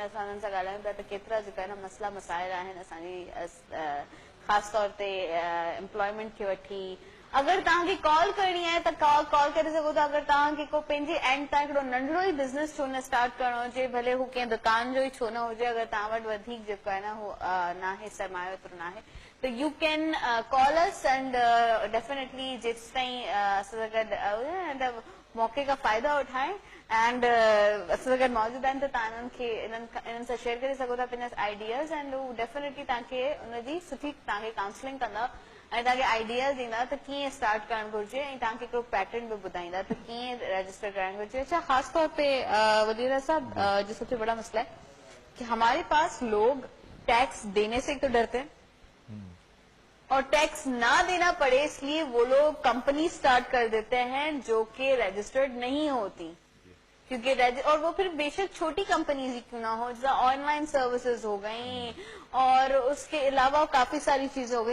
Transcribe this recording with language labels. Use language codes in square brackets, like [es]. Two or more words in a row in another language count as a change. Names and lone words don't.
[sd] असां हुननि सां ॻाल्हायूं पिया त केतिरा जेका आहिनि मसइला मसाइल आहिनि असांजी ख़ासि तौर ते एम्प्लॉयमेंट खे वठी. अगरि तव्हांखे कॉल करणी आहे त कॉल करे सघो था. अगरि तव्हांखे को पंहिंजे एंड तां हिकिड़ो नंढिड़ो ई बिज़नेस छो न स्टार्ट करणो हुजे, भले हू कंहिं दुकान जो ई छो न हुजे, अगरि तव्हां वटि वधीक जेको आहे न हू न आहे, सरमायो एतिरो न आहे, तो [en] you can call us and definitely [sd] जेसि ताईं असां सां गॾु [ur] موقعے کا فائدہ اٹھائیں [sd] एंड असां सां गॾु मौजूद आहिनि त तव्हां इन्हनि सां शेयर करे सघो था पंहिंजा आइडियाज़ एंड हू डेफिनेटली तव्हांखे उनजी सुठी तव्हांखे काउंसलिंग कंदा ऐं तव्हांखे आइडियाज़ ॾींदा त कीअं स्टार्ट करणु घुरिजे ऐं तव्हांखे हिकिड़ो पैटर्न बि ॿुधाईंदा त कीअं रजिस्टर कराइणु घुरिजे. [ur] اچھا، خاص طور پہ وزیر صاحب جو سب سے بڑا مسئلہ ہے کہ ہمارے پاس لوگ ٹیکس دینے سے تو ڈرتے ہیں اور ٹیکس نہ دینا پڑے اس لیے وہ لوگ کمپنی اسٹارٹ کر دیتے ہیں جو کہ رجسٹرڈ نہیں ہوتی، کیونکہ اور وہ پھر بے شک چھوٹی کمپنیز ہی کیوں نہ ہو، جیسا [en] online services [ur] ہو گئی اور اس کے علاوہ کافی ساری چیزیں ہو گئی.